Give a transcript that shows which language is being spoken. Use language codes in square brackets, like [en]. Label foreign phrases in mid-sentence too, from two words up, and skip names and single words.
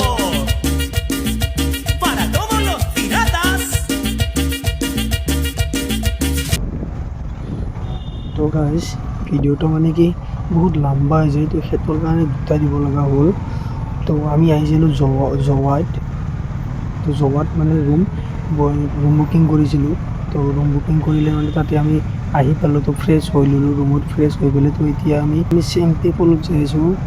[es] Para todos los piratas. [as] तो गाइस ভিডিওটা মানে কি বহুত লম্বা হৈ যায় তো হেতৰ কাৰণে দুটা দিব লগা হ'ল তো আমি আহিছিলোঁ জৱাত তো জৱাত মানে [en] room booking [as] কৰিছিলোঁ তো [en] room booking [as] কৰিলে মানে তাতে আমি আহি পালোঁ তো ফ্ৰেছ হৈ ল'লোঁ ৰুমত ফ্ৰেছ হৈ গ'লে তো এতিয়া আমি চেম্পি ফলত যাই আছোঁ